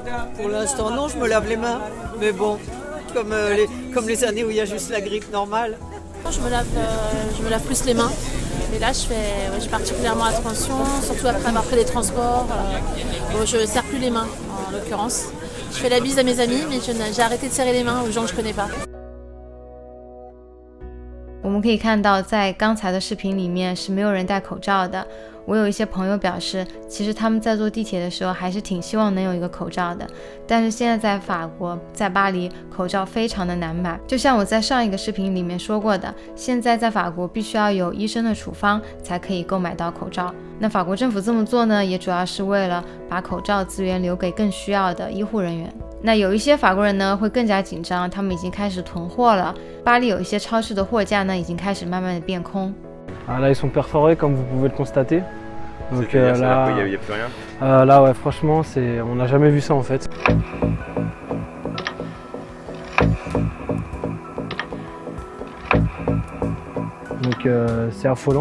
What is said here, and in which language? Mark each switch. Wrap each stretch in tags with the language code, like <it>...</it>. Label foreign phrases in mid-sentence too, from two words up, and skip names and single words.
<fr>Pour l'instant, non, je me lave les mains. Mais bon, comme les années où il y a juste la grippe normale. Je me lave plus les mains. Mais là, je fais particulièrement attention, surtout après avoir fait des transports. Je ne serre plus les mains, en l'occurrence. Je fais la bise à mes amis, mais j'ai arrêté de serrer les mains aux gens que je ne connais pas.</fr> <zh>我们可以看到，在刚才的视频里面是没有人戴口罩的。我有一些朋友表示，其实他们在坐地铁的时候还是挺希望能有一个口罩的，但是现在在法国，在巴黎，口罩非常的难买。就像我在上一个视频里面说过的，现在在法国必须要有医生的处方才可以购买到口罩。那法国政府这么做呢，也主要是为了把口罩资源留给更需要的医护人员。那有一些法国人呢会更加紧张，他们已经开始囤货了。巴黎有一些超市的货架呢已经开始慢慢的变空。</zh> <fr>Là, ils sont perforés comme vous pouvez le constater. Donc là, il n'y a plus rien. Là, ouais, franchement, on n'a jamais vu ça en fait. Donc c'est affolant.</fr>